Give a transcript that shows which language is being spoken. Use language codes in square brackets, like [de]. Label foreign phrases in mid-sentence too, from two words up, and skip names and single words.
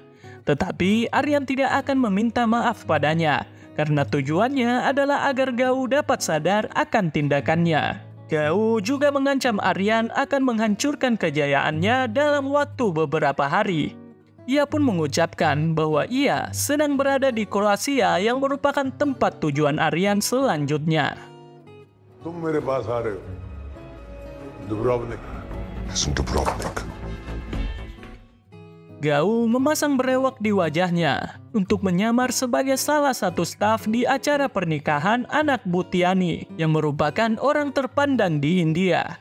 [id] Tetapi Aryan tidak akan meminta maaf padanya karena tujuannya adalah agar Gao dapat sadar akan tindakannya. Gao juga mengancam Aryan akan menghancurkan kejayaannya dalam waktu beberapa hari. Ia pun mengucapkan bahwa ia sedang berada di Kroasia yang merupakan tempat tujuan Aryan selanjutnya. [hi] तुम मेरे पास आ रहे हो, [id] Dubrovnik. Dubrovnik. Gao memasang brewok di wajahnya untuk menyamar sebagai salah satu staf di acara pernikahan anak Butiani yang merupakan orang terpandang di India.